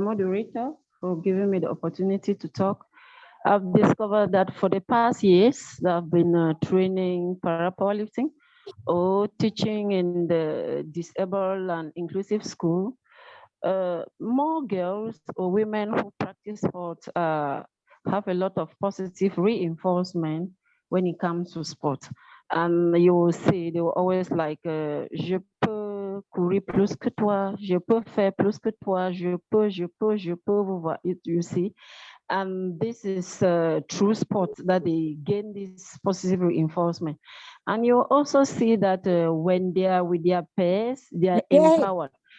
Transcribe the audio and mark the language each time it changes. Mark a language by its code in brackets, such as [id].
[en] Moderator, for giving me the opportunity to talk. I've discovered that for the past years, I've been training para-powerlifting or teaching in the disabled and inclusive school. More girls or women who practice sport have a lot of positive reinforcement when it comes to sport. And you will see, they will always like, [fr] je peux courir plus que toi, je peux faire plus que toi, je peux, [en] you see. And this is true sport that they gain this positive reinforcement. And you also see that when they are with their peers, they are empowered.